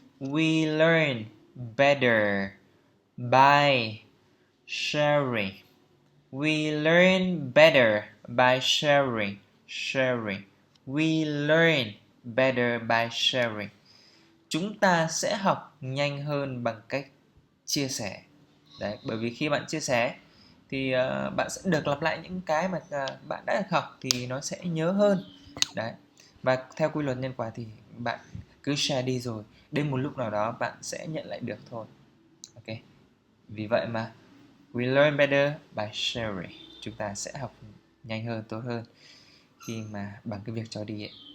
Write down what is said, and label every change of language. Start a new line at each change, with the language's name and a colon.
English: We learn better by sharing. We learn better by sharing. We learn better by sharing.
Vietnamese: Chúng ta sẽ học nhanh hơn bằng cách chia sẻ. Đấy, bởi vì khi bạn chia sẻ thì bạn sẽ được lặp lại những cái mà bạn đã được học thì nó sẽ nhớ hơn. Đấy. Và theo quy luật nhân quả thì bạn cứ share đi rồi đến một lúc nào đó bạn sẽ nhận lại được thôi. Ok. Vì vậy mà
English: we learn better by sharing.
Vietnamese: Chúng ta sẽ học nhanh hơn, tốt hơn khi mà bằng cái việc cho đi ấy.